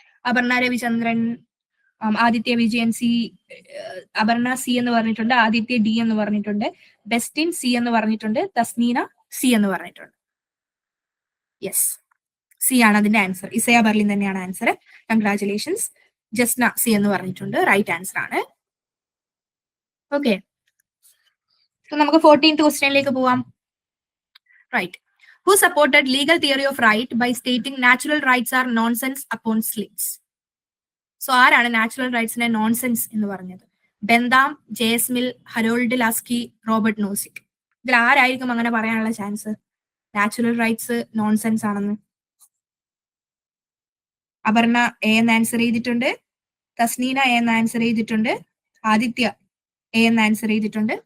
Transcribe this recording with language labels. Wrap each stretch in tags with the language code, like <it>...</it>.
<ml>Aparna Ravichandran, Aditya Vijayan C, Aparna C എന്ന് പറഞ്ഞിട്ടുണ്ട്, Aditya D എന്ന് പറഞ്ഞിട്ടുണ്ട്, ബെസ്റ്റിൻ സി എന്ന് പറഞ്ഞിട്ടുണ്ട്, തസ്നീന സി എന്ന് പറഞ്ഞിട്ടുണ്ട്. യെസ്, സി ആണ് അതിന്റെ ആൻസർ. ഇസയ ബെർലിൻ തന്നെയാണ് ആൻസർ. കൺഗ്രാറ്റുലേഷൻസ്. ജസ്ന സി എന്ന് പറഞ്ഞിട്ടുണ്ട്, റൈറ്റ് ആൻസർ ആണ്. ഓക്കെ, നമുക്ക് 14th ക്വസ്റ്റ്യനിലേക്ക് പോവാം.</ml> <en>Right, who supported legal theory of right by stating natural rights are nonsense upon slaves?</en> <ml>So ആരാണ് നാച്ചുറൽ റൈറ്റ്സിനെ നോൺസെൻസ് എന്ന് പറഞ്ഞത്? Bentham, JS mill, Harold Laski, Robert Nozick. ഇതിൽ ആരായിരിക്കും അങ്ങനെ പറയാനുള്ള ചാൻസ് നാച്ചുറൽ റൈറ്റ്സ് നോൺസെൻസ് ആണെന്ന്? അപർണ എ എന്ന് ആൻസർ ചെയ്തിട്ടുണ്ട്, തസ്നീന എ എന്ന് ആൻസർ ചെയ്തിട്ടുണ്ട്, ആദിത്യ എ എന്ന് ആൻസർ ചെയ്തിട്ടുണ്ട്.</ml>